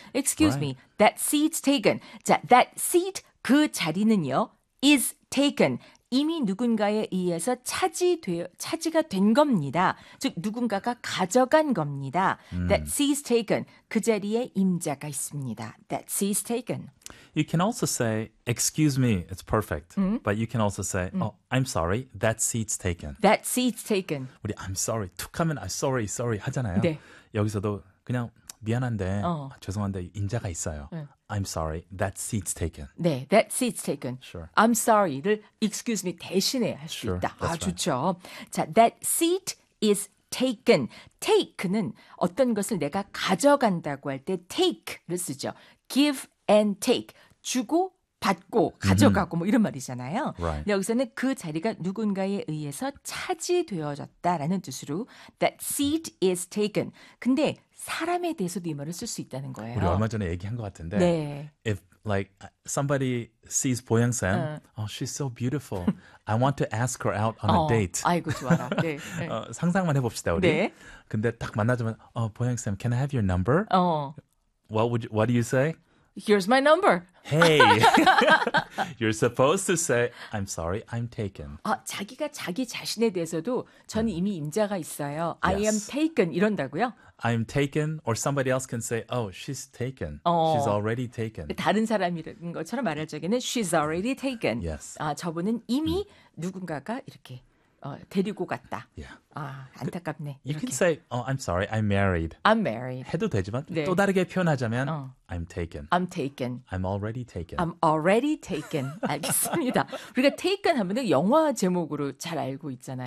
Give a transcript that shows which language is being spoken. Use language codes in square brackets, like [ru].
[en] Excuse me. That seat's taken. 자, that seat [ko] 그 자리는요. [en] is taken. [ko] 이미 누군가에 의해서 차지가 된 겁니다. 즉, 누군가가 가져간 겁니다. [en] That seat's taken. [ko] 그 자리에 임자가 있습니다. [en] That seat's taken. You can also say, excuse me, it's perfect. But you can also say, oh, I'm sorry, that seat's taken. That seat's taken. 우리 I'm sorry, [ko] 툭 하면 [en] I'm sorry, sorry 하잖아요. [ko] 네. 여기서도 그냥 미안한데, 죄송한데, 임자가 있어요. [en] I'm sorry, that seat's taken. 네, that seat's taken. Sure. I'm sorry를 excuse me [ko] 대신에 할수 [en] Sure, that's right. [ko] 좋죠. [en] 자, that seat is taken. [ko] Take는 어떤 것을 내가 가져간다고 할때 take를 쓰죠. [en] Give and take. [ko] 주고 받고 가져가고 뭐 이런 말이잖아요. [en] Right. [ko] 여기서는 그 자리가 누군가에 의해서 차지되어졌다라는 뜻으로 that seat is taken. 근데 사람에 대해서도 이 말을 쓸수 있다는 우리 거예요. 얼마 전에 얘기한 것 같은데, 네. [en] if like somebody sees 보양쌤, oh, she's so beautiful. I want to ask her out on a date. [ko] 아이고, 좋아라. 네. 상상만 해봅시다, 우리. 네. 근데 딱 만나자면, [en] 보양쌤, can I have your number? What do you say? Here's my number. Hey, you're supposed to say, I'm sorry, I'm taken. [ko] 자기가 자기 자신에 대해서도 저는 이미 임자가 있어요. [en] I am Yes. [ko] taken 이런다고요? [en] I'm taken, or somebody else can say, oh, she's taken. She's already taken. [ko] 다른 사람인 것처럼 말할 적에는 [en] she's already taken. Yes. [ko] 저분은 이미 누군가가 이렇게 데리고 갔다. [en] Yeah. [ko] 아, 안타깝네. [en] You can [ko] 이렇게. [en] say, oh, I'm sorry, I'm married. I'm married. [ko] 해도 되지만, 또 네. 다르게 표현하자면, [en] I'm taken. I'm taken. I'm already taken. I'm already taken. [ko] 알겠습니다. 우리가 taken 하면은 영화 제목으로 잘 알고 있잖아요.